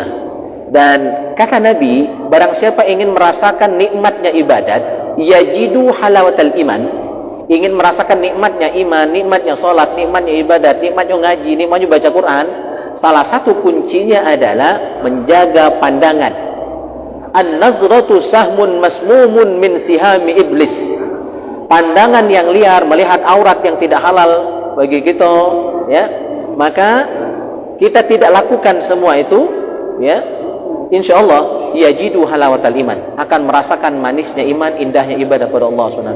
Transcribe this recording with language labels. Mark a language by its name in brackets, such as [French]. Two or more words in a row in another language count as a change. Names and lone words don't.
[Indonesian] Dan kata Nabi, barang siapa ingin merasakan nikmatnya ibadat, [Arabic] يجد حلاوة الإيمان, [Indonesian] ingin merasakan nikmatnya iman, nikmatnya sholat, nikmatnya ibadat, nikmatnya ngaji, nikmatnya baca Quran, salah satu kuncinya adalah menjaga pandangan. [Arabic] النظرة سهم مسموم من سهام إبليس. [Indonesian] Pandangan yang liar, melihat aurat yang tidak halal bagi kita, ya, maka kita tidak lakukan semua itu, ya. [Arabic] إن شاء الله يجد حلاوة الإيمان, [Indonesian] akan merasakan manisnya iman, indahnya ibadah pada Allah SWT.